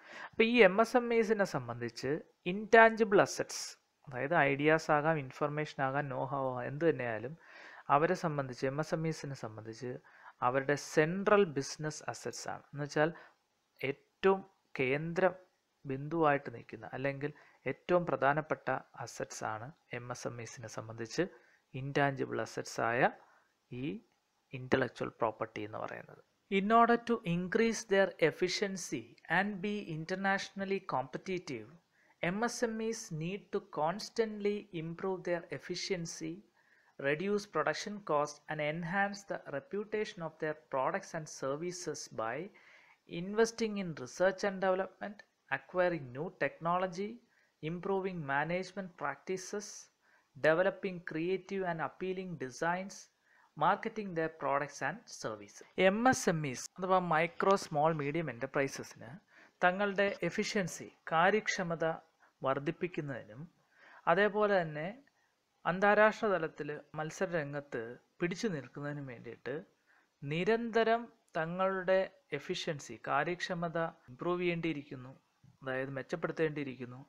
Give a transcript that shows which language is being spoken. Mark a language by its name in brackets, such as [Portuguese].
[Malayalam] അപ്പോൾ ഈ MSMEസിനെ സംബന്ധിച്ച് ഇൻടാഞ്ചിബിൾ അസറ്റ്സ്, അതായത് ഐഡിയാസ് ആകാം, ഇൻഫർമേഷൻ ആകാം, നോഹൗ ആകാം, എന്ത് തന്നെയായാലും അവരെ സംബന്ധിച്ച്, MSMEസിനെ സംബന്ധിച്ച് അവരുടെ സെൻട്രൽ ബിസിനസ് അസറ്റ്സ് ആണ്. എന്ന് വെച്ചാൽ ഏറ്റവും കേന്ദ്ര ബിന്ദുവായിട്ട് നിൽക്കുന്ന, അല്ലെങ്കിൽ ഏറ്റവും പ്രധാനപ്പെട്ട അസറ്റ്സ് ആണ് MSMEസിനെ സംബന്ധിച്ച് ഇൻടാഞ്ചിബിൾ അസറ്റ്സ് ആയ ഈ ഇൻ്റലക്ച്വൽ പ്രോപ്പർട്ടി എന്ന് പറയുന്നത്. [English] In order to increase their efficiency and be internationally competitive, MSMEs need to constantly improve their efficiency, reduce production costs and enhance the reputation of their products and services by investing in research and development, acquiring new technology, improving management practices, developing creative and appealing designs, marketing the products and service. [Malayalam] MSMEs അഥവാ micro small medium എൻ്റർപ്രൈസസിന് തങ്ങളുടെ efficiency, കാര്യക്ഷമത വർദ്ധിപ്പിക്കുന്നതിനും അതേപോലെ തന്നെ അന്താരാഷ്ട്ര തലത്തിൽ മത്സര രംഗത്ത് പിടിച്ചു നിൽക്കുന്നതിനും വേണ്ടിയിട്ട് നിരന്തരം തങ്ങളുടെ എഫിഷ്യൻസി, കാര്യക്ഷമത ഇംപ്രൂവ് ചെയ്യേണ്ടിയിരിക്കുന്നു, അതായത് മെച്ചപ്പെടുത്തേണ്ടിയിരിക്കുന്നു.